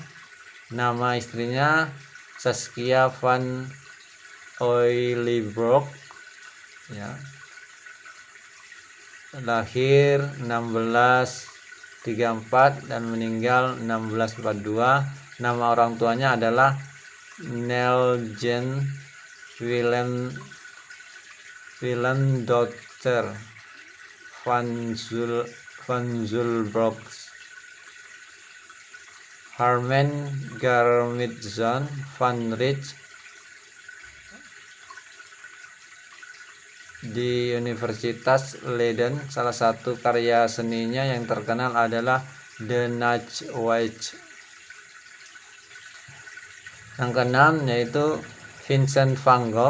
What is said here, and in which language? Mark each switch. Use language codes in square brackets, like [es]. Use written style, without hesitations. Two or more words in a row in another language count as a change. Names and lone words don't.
[id] Nama istrinya Saskia van Oilibroek, ya. Lahir 1634 dan meninggal 1642. Nama orang tuanya adalah Neljen Willem Dotter van Zulbroek, Harmen Garmitzon van Rijn. Di Universitas Leiden, salah satu karya seninya yang terkenal adalah The Nachtwacht. Yang keenam yaitu Vincent van Gogh.